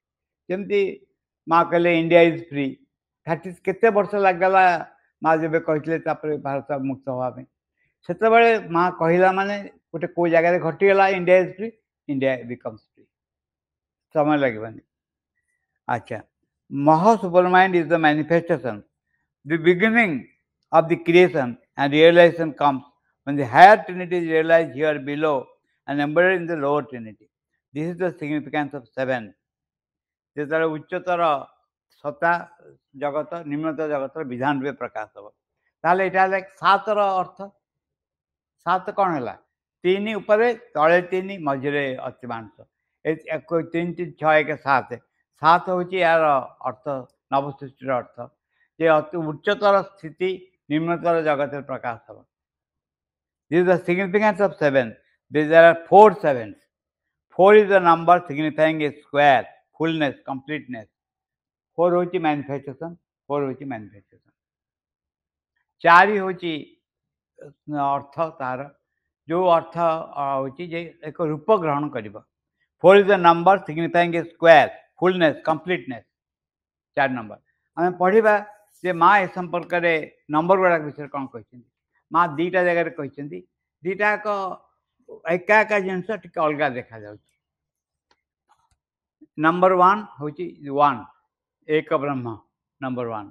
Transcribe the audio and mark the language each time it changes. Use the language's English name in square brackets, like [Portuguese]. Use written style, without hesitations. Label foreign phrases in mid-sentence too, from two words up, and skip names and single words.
[Odia] ଯେମିତି ମା କହିଲେ [English] India is free, [Odia] କେତେ ବର୍ଷ ଲାଗିଗଲା ମା ଯେବେ କହିଥିଲେ ତାପରେ ଭାରତ ମୁକ୍ତ ହେବା ପାଇଁ। ସେତେବେଳେ ମା କହିଲା ମାନେ ଗୋଟେ କେଉଁ ଜାଗାରେ ଘଟିଗଲା [English] India is free, India becomes free, [Odia] ସମୟ ଲାଗିବନି। [English] ଆଚ୍ଛା, mah supermind is the manifestation, the beginning of the creation and realization comes when the higher trinity is realized here below and embodied in the lower trinity. This is the significance of 7. [Odia] ଯେତେବେଳେ ଉଚ୍ଚତର ସତ୍ତା ଜଗତ ନିମ୍ନତର ଜଗତର ବିଧାନ ରୂପେ ପ୍ରକାଶ ହେବ, ତାହେଲେ ଏଇଟା ହେଲା 7ର ଅର୍ଥ। 7 କ'ଣ ହେଲା? 3 ଉପରେ, ତଳେ 3, ମଝିରେ ଅତିମାନସ। 3 3 6 1 7। 7 ହେଉଛି ଏହାର ଅର୍ଥ, ନବସୃଷ୍ଟିର ଅର୍ଥ, ଯେ ଅତି ଉଚ୍ଚତର ସ୍ଥିତି ନିମ୍ନତର ଜଗତରେ ପ୍ରକାଶ ହେବ। [English] This is the significance of 7. There are 4 sevens. 4 is the number signifying a square, fullness, completeness. [Odia] 4 ହେଉଛି ମ୍ୟାନିଫେଷ୍ଟେସନ, 4 ହେଉଛି ମ୍ୟାନିଫେଷ୍ଟେସନ। 4 ହେଉଛି ଅର୍ଥ, ତାର ଯେଉଁ ଅର୍ଥ ହେଉଛି ଯେ ଏକ ରୂପ ଗ୍ରହଣ କରିବ। [English] 4 is the number signifying a square, fullness, completeness. [Odia] 4 ନମ୍ବର। ଆମେ ପଢ଼ିବା ଯେ ମା ଏ ସମ୍ପର୍କରେ ନମ୍ବର ଗୁଡ଼ାକ ବିଷୟରେ କ'ଣ କହିଛନ୍ତି। ମା 2ଟା ଜାଗାରେ କହିଛନ୍ତି, 2ଟା ଏକ ଏକା ଜିନିଷ ଟିକେ ଅଲଗା ଦେଖାଯାଉଛି। ନମ୍ବର 1 ହେଉଛି 1, ଏକ ବ୍ରହ୍ମ, ନମ୍ବର 1।